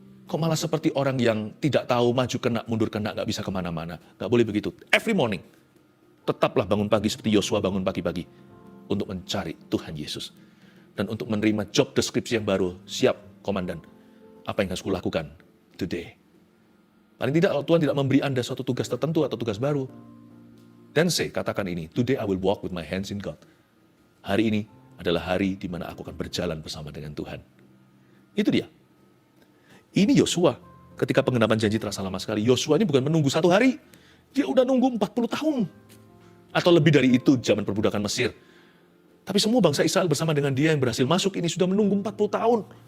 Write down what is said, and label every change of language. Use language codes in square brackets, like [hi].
[id] Kok malah seperti orang yang tidak tahu maju kena, mundur kena, nggak bisa kemana-mana. Nggak boleh begitu. [en] Every morning. [id] Tetaplah bangun pagi seperti Yosua bangun pagi-pagi untuk mencari Tuhan Yesus. Dan untuk menerima job deskripsi yang baru. Siap, komandan. Apa yang harus kulakukan today? Paling tidak kalau Tuhan tidak memberi Anda suatu tugas tertentu atau tugas baru. Dan katakan ini, [en] today I will walk with my hands in God. [id] Hari ini adalah hari di mana aku akan berjalan bersama dengan Tuhan. Itu dia. Ini Yosua. Ketika penggenapan janji terasa lama sekali. Yosua ini bukan menunggu 1 hari. Dia udah nunggu 40 tahun. Atau lebih dari itu zaman perbudakan Mesir. Tapi semua bangsa Israel bersama dengan dia yang berhasil masuk ini sudah menunggu 40 tahun.